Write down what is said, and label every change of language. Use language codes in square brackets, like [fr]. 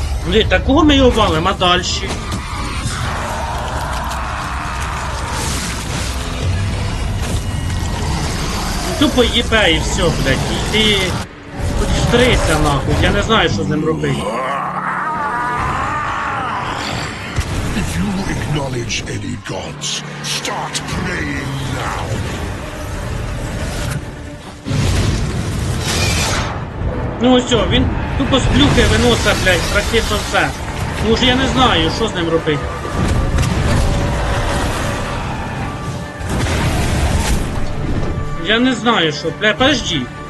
[uk] Блін, такого ми його валимо, а дальше? тупо їбе і все, блядь. І ти хоч стрися нахуй, я не знаю, що з ним робити. [en] If you acknowledge any gods, start praying now. [uk] Ну ось, він тупо з плюхи виносить, блядь, практично все. Ну ж я не знаю, що з ним робити. Я не знаю, що, бля, подожди.